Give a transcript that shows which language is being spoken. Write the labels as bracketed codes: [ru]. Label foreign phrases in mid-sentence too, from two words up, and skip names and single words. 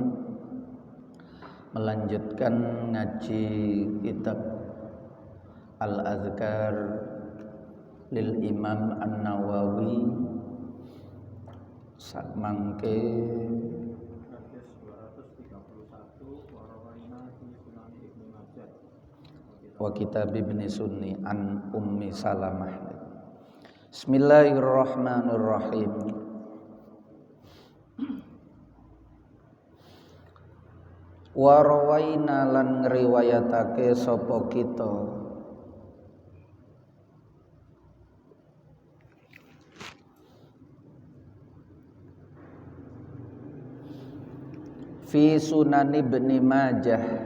[jv] Melanjutkan ngaji kitab Al-Azkar lil Imam An-Nawawi sakmangke wa kitab Ibnu Sunni an Ummi Salamah. [ar] Bismillahirrahmanirrahim. Wa rawaina [jv] lan ngriwayatake sapa kita [ar] fi Sunan Ibnu Majah